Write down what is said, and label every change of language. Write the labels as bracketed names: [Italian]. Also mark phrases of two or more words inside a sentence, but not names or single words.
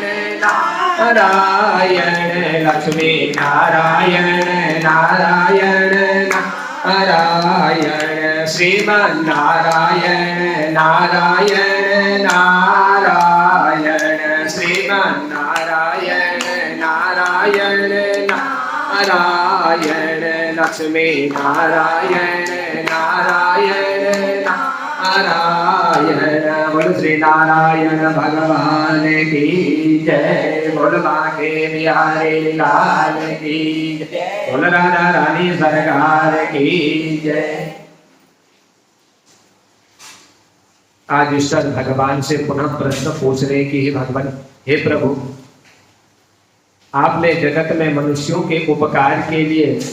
[Hindi] नारायण लक्ष्मी नारायण नारायण नारायण श्रीमन नारायण नारायण नारायण श्रीमन नारायण नारायण नारायण लक्ष्मी नारायण नारायण नारायण। बोल श्री नारायण भगवान की जय। बोल बांके बिहारी लाल की जय। बोल राधा रानी सरकार की जय। आज ईश्वर भगवान से पुनः प्रश्न पूछ रहे कि हे भगवान, हे प्रभु, आपने जगत में मनुष्यों के उपकार के लिए